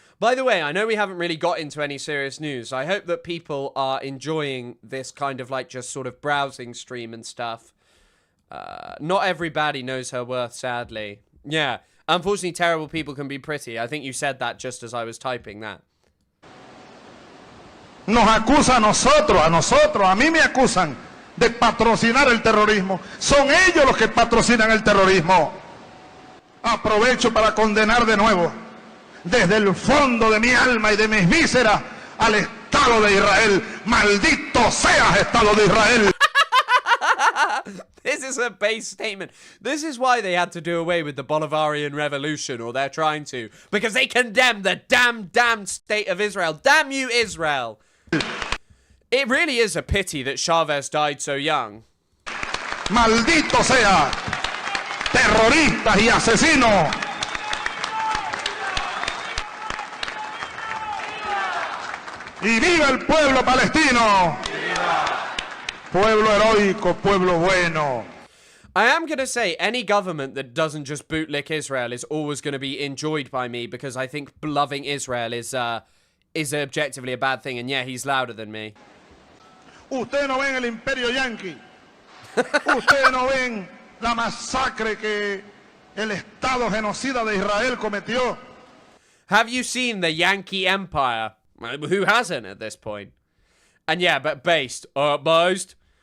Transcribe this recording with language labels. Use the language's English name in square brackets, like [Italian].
[English] By the way, I know we haven't really got into any serious news. I hope that people are enjoying this kind of like just sort of browsing stream and stuff. Not everybody knows her worth, sadly. Yeah, unfortunately, terrible people can be pretty. I think you said that just as I was typing that. [Spanish] Nos acusa a nosotros, a mí me acusan de patrocinar el terrorismo. Son ellos los que patrocinan el terrorismo. Aprovecho para condenar de nuevo, desde el fondo de mi alma y de mis vísceras, al Estado de Israel. Maldito seas, Estado de Israel. [English] This is a base statement. This is why they had to do away with the Bolivarian Revolution, or they're trying to, because they condemn the damn state of Israel. Damn you, Israel. It really is a pity that Chavez died so young. [Spanish] Maldito sea, terroristas y asesinos. Y viva el pueblo palestino. Pueblo heroico, pueblo bueno. [English] I am going to say, any government that doesn't just bootlick Israel is always going to be enjoyed by me, because I think loving Israel is objectively a bad thing, and yeah, he's louder than me. [Spanish] Ustedes no ven el imperio yanqui. Ustedes no ven la masacre que el Estado genocida de Israel cometió. [English] Have you seen the Yankee Empire? Who hasn't at this point? And yeah, but based Chavez.